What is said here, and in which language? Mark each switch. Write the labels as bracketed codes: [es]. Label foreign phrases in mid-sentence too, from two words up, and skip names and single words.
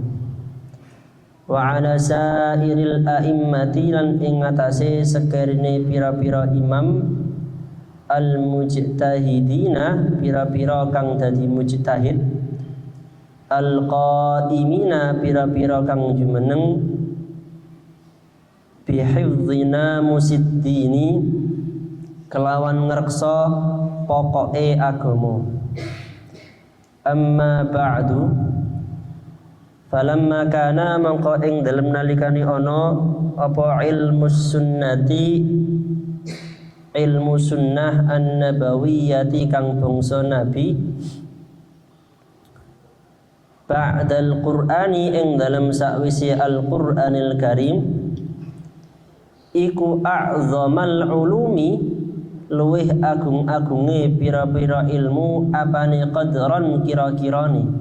[ar] وعلى سائر الأئمة [jv] lan ing atase sekerine pira-pira imam [ar] المجتهدين [jv] pira-pira kang dadi mujtahid [ar] القائمين [jv] pira-pira kang jumeneng [ar] بحفظ أساس الدين [jv] kelawan ngreksa pokoke agama. [ar] أما بعد فلما كان [jv] mangko ing dalem nalikane ana apa [ar] علم السنة النبوية [jv] kang bangsa nabi [ar] بعد القرآن [jv] ing dalem sakwise [ar] القرآن الكريم [jv] iku [ar] أعظم العلوم [jv] luwih agung-agunge pira-pira ilmu apane qadran kira-kirane